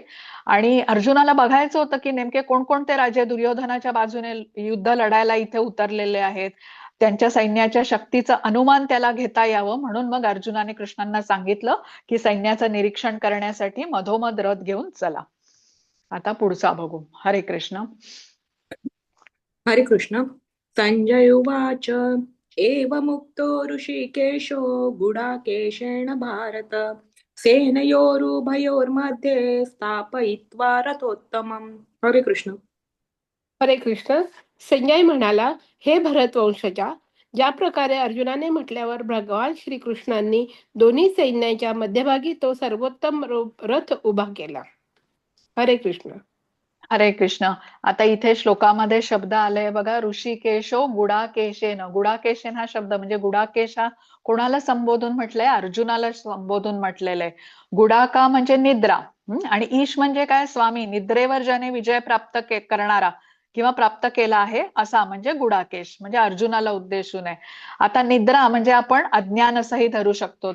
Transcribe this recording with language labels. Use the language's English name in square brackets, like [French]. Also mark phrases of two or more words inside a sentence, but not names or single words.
[Marathi] आणि अर्जुनाला बघायचं होतं की नेमके कोणकोणते राजे दुर्योधनाच्या बाजूने युद्ध लढायला इथे उतरलेले आहेत. त्यांच्या सैन्याच्या शक्तीचं अनुमान त्याला घेता यावं म्हणून मग अर्जुनाने कृष्णांना सांगितलं की सैन्याचं निरीक्षण करण्यासाठी मधोमध रथ घेऊन चला. आता पुढचा बघू. हरे कृष्ण. हरे कृष्ण. [Sanskrit] संजय उवाच एवमुक्तो ऋषिकेशो गुडाकेशेन भारत सेनयोरुभयोर्मध्ये स्थापयित्वा रथोत्तमम्. [Marathi] हरे कृष्ण. हरे कृष्ण. संजय म्हणाला, हे भरतवंशजा, ज्या प्रकारे अर्जुनाने म्हटल्यावर भगवान श्रीकृष्णांनी दोन्ही सैन्याच्या मध्यभागी तो सर्वोत्तम रथ उभा केला. हरे कृष्ण. हरे कृष्ण. आता इथे श्लोकामध्ये शब्द आले बघा, [Sanskrit] ऋषिकेशो गुडाकेशेन. [Marathi] गुडाकेशेन हा शब्द म्हणजे गुडाकेश हा कोणाला संबोधून म्हटलंय? अर्जुनाला संबोधून म्हटलेलं आहे. गुडाका म्हणजे निद्रा, आणि ईश म्हणजे काय? स्वामी. निद्रेवर ज्याने विजय प्राप्त करणारा किंवा प्राप्त केला आहे असा म्हणजे गुडाकेश, म्हणजे अर्जुनाला उद्देशून आहे. आता निद्रा म्हणजे आपण अज्ञान असंही धरू शकतो.